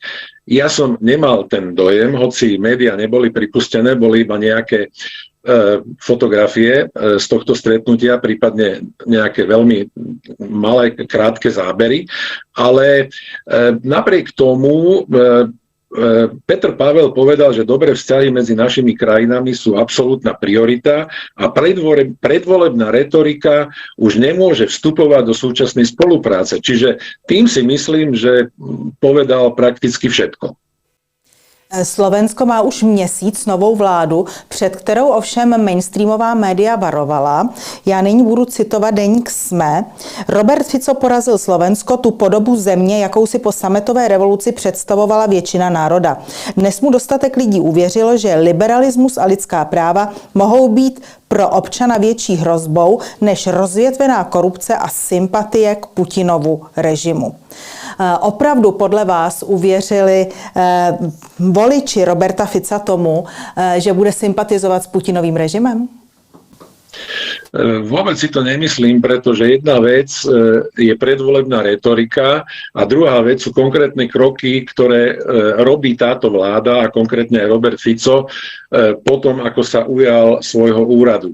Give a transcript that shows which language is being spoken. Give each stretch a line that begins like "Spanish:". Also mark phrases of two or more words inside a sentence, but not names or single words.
Slovak: Ja som nemal ten dojem, hoci médiá neboli pripustené, boli iba nejaké fotografie z tohto stretnutia, prípadne nejaké veľmi malé, krátke zábery, ale napriek tomu Petr Pavel povedal, že dobré vzťahy medzi našimi krajinami sú absolútna priorita a predvolebná retorika už nemôže vstupovať do súčasnej spolupráce. Čiže tým si myslím, že povedal prakticky všetko.
Czech: Slovensko má už měsíc novou vládu, před kterou ovšem mainstreamová média varovala. Já nyní budu citovat deník SME. Robert Fico porazil Slovensko, tu podobu země, jakou si po sametové revoluci představovala většina národa. Dnes mu dostatek lidí uvěřilo, že liberalismus a lidská práva mohou být pro občana větší hrozbou než rozvětvená korupce a sympatie k Putinovu režimu. Opravdu podle vás uvěřili voliči Roberta Fica tomu, že bude sympatizovat s Putinovým režimem?
Slovak: Vôbec si to nemyslím, pretože jedna vec je predvolebná retorika a druhá vec sú konkrétne kroky, ktoré robí táto vláda a konkrétne aj Robert Fico potom, ako sa ujal svojho úradu.